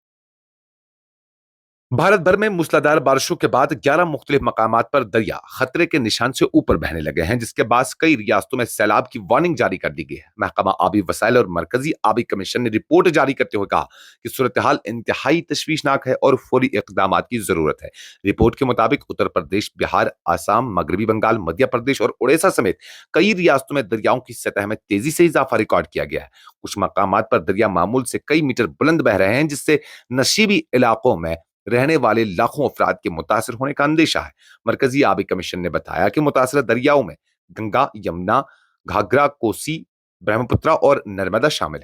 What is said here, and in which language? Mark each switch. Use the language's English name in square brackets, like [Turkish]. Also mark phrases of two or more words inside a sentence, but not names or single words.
[Urdu] بھارت بھر میں موسلادھار بارشوں کے بعد 11 مختلف مقامات پر دریا خطرے کے نشان سے اوپر بہنے لگے ہیں، جس کے باعث کئی ریاستوں میں سیلاب کی وارننگ جاری کر دی گئی ہے۔ محکمہ آبی وسائل اور مرکزی آبی کمیشن نے رپورٹ جاری کرتے ہوئے کہا کہ صورتحال انتہائی تشویشناک ہے اور فوری اقدامات کی ضرورت ہے۔ رپورٹ کے مطابق اتر پردیش، بہار، آسام، مغربی بنگال، مدھیہ پردیش اور اڑیسہ سمیت کئی ریاستوں میں دریاؤں کی سطح میں تیزی سے اضافہ ریکارڈ کیا گیا ہے۔ کچھ مقامات پر دریا معمول سے کئی میٹر بلند بہ رہے ہیں، جس سے نشیبی علاقوں میں رہنے والے لاکھوں افراد کے متاثر ہونے کا اندیشہ ہے۔ مرکزی آبی کمیشن نے بتایا کہ متاثرہ دریاؤں میں گنگا، یمنا، گھاگرا، کوسی، برہمپترا اور نرمدا شامل ہیں۔